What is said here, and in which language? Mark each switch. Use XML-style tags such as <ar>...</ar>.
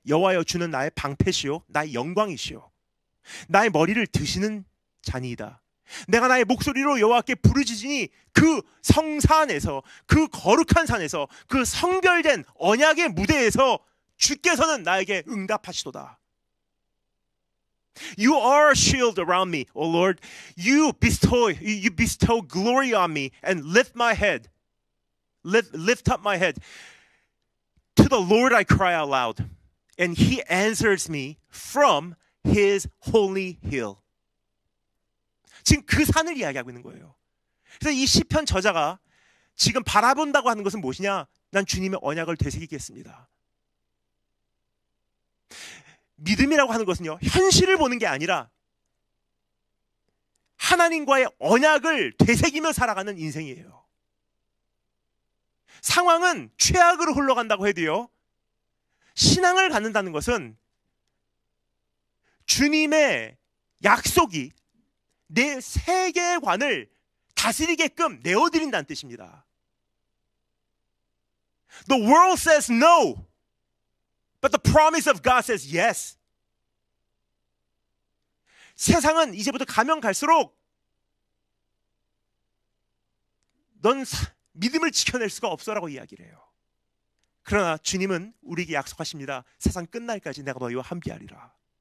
<ko>여호와여, 주는 나의 방패시요 나의 영광이시요 나의 머리를 드시는 자니이다. 내가 나의 목소리로 여호와께 부르짖으니 그 성산에서, 그 거룩한 산에서, 그 성별된 언약의 무대에서 주께서는 나에게 응답하시도다.</ko> <en>You are a shield around me, O Lord. You bestow glory on me and lift my head. Lift up my head. To the Lord I cry out loud, and he answers me from his holy hill.</en> <ko>지금 그 산을 이야기하고 있는 거예요. 그래서 이 시편 저자가 지금 바라본다고 하는 것은 무엇이냐? 난 주님의 언약을 되새기겠습니다. 믿음이라고 하는 것은요, 현실을 보는 게 아니라 하나님과의 언약을 되새기며 살아가는 인생이에요. 상황은 최악으로 흘러간다고 해도요, 신앙을 갖는다는 것은 주님의 약속이 내 세계관을 다스리게끔 내어드린다는 뜻입니다.</ko> <en>The world says no, but the promise of God says yes.</en> <ko>세상은 이제부터 가면 갈수록 넌 믿음을 지켜낼 수가 없어라고 이야기를 해요. 그러나 주님은 우리에게 약속하십니다. 세상 끝날까지 내가 너희와 함께하리라.</ko>